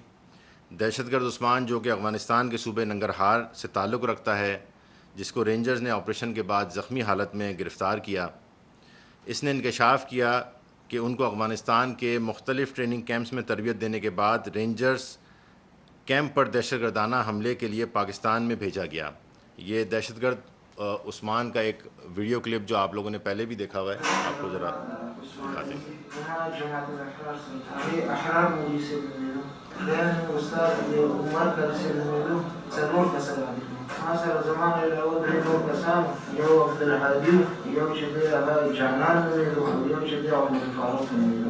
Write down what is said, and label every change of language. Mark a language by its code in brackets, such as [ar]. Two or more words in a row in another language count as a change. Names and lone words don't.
[ur] دہشت گرد عثمان جو کہ افغانستان کے صوبے ننگرہار سے تعلق رکھتا ہے، جس کو رینجرز نے آپریشن کے بعد زخمی حالت میں گرفتار کیا، اس نے انکشاف کیا کہ ان کو افغانستان کے مختلف ٹریننگ کیمپس میں تربیت دینے کے بعد رینجرز کیمپ پر دہشت گردانہ حملے کے لیے پاکستان میں بھیجا گیا۔ یہ دہشت گرد عثمان کا ایک ویڈیو کلپ جو آپ لوگوں نے پہلے بھی دیکھا ہوا ہے، آپ کو ذرا دکھاتے ہیں۔ [ps] سره زمان له درې نور کسان، یو عبدالهادي، یو چې دی هغه جانان نومېده، یو چې دی عمر فاروق نومېده.